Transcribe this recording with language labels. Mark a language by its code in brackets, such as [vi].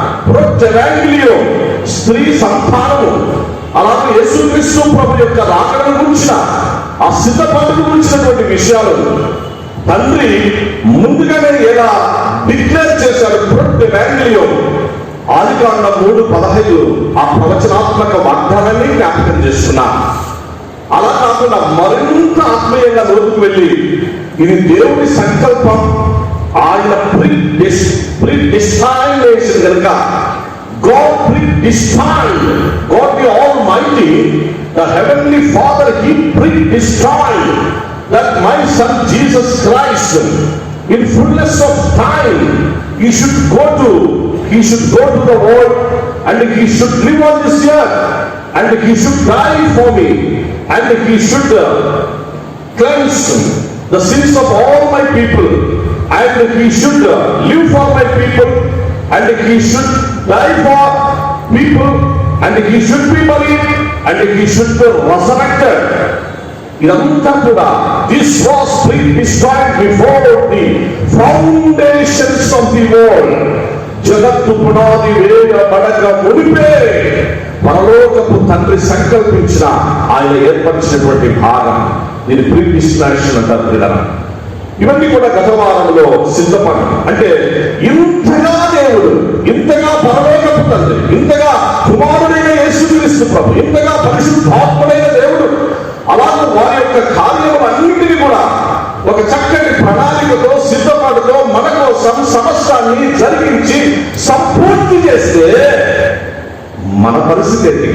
[te] ప్రొటెవాంగిలియో స్త్రీ సంతానము, అలాగే యేసుక్రీస్తు ప్రభు యొక్క రాకడను గురించిన ఆ సిద్ధపాటును గురించినటువంటి విషయాలు తండ్రి ముందుగానే ఎలా డిక్లేర్ చేశాడు. ప్రొటెవాంగిలియో ఆదికాండం 3:15 ఆ ప్రవచనాత్మక వాగ్దానాన్ని జ్ఞాపకం చేస్తున్నా. అలా కాకుండా మరింత ఆత్మీయంగా లోతుకు వెళ్ళి ఇది దేవుని సంకల్పం, ఆయన ప్రిడిస్టైనేషన్ కనుక [en] God predestined, God the Almighty, the Heavenly Father, He predestined that my son Jesus Christ, in fullness of time, He should go to the world and He should live on this earth and He should die for me and He should cleanse the sins of all my people and He should live for my people and He should die for people and He should be buried and He should be resurrected. [te] ఇదంతా కూడా [en] this was predestined before the foundations of the world. [te] జగత్తు పునాది వేయబడక మునిపే పరలోకపు తండ్రి సంకల్పించిన ఆయన ఏర్పరిచినటువంటి భాగం, దీని ప్రీడిస్టినేషన్ అంటారు కదా. ఇవన్నీ కూడా గత వారంలో సిద్ధపడి, అంటే ఇంతగా దేవుడు, ఇంతగా పరలోకపు తండ్రి, ఇంతగా కుమారుడైన యేసుక్రీస్తు ప్రభు, ఇంతగా పరిశుద్ధాత్ముడైన దేవుడు, అలాగే వారి యొక్క కార్యములన్నింటినీ కూడా ఒక చక్కటి ప్రణాళికతో సిద్ధపాటుతో మన కోసం సమస్తాన్ని జరిగించి సంపూర్తి చేస్తే మన పరిస్థితి ఏంటి?